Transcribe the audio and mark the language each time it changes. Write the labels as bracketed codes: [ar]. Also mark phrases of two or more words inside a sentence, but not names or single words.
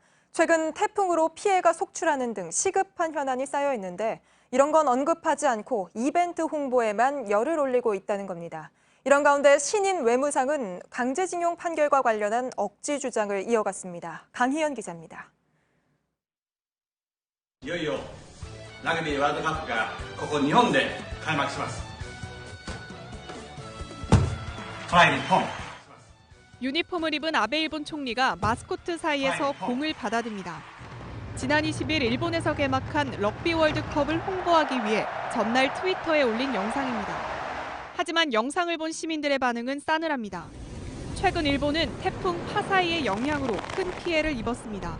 [ko] 최근 태풍으로 피해가 속출하는 등 시급한 현안이 쌓여 있는데 이런 건 언급하지 않고 이벤트 홍보에만 열을 올리고 있다는 겁니다. 이런 가운데 신임 외무상은 강제징용 판결과 관련한 억지 주장을 이어갔습니다. 강희연 기자입니다. [ja] いよいよラグビーワールドカップがここ日本で開幕します。トライ日本。 [ko] 유니폼을 입은 아베 일본 총리가 마스코트 사이에서 공을 받아듭니다. 지난 20일 일본에서 개막한 럭비 월드컵을 홍보하기 위해 전날 트위터에 올린 영상입니다. 하지만 영상을 본 시민들의 반응은 싸늘합니다. 최근 일본은 태풍 파사이의 영향으로 큰 피해를 입었습니다.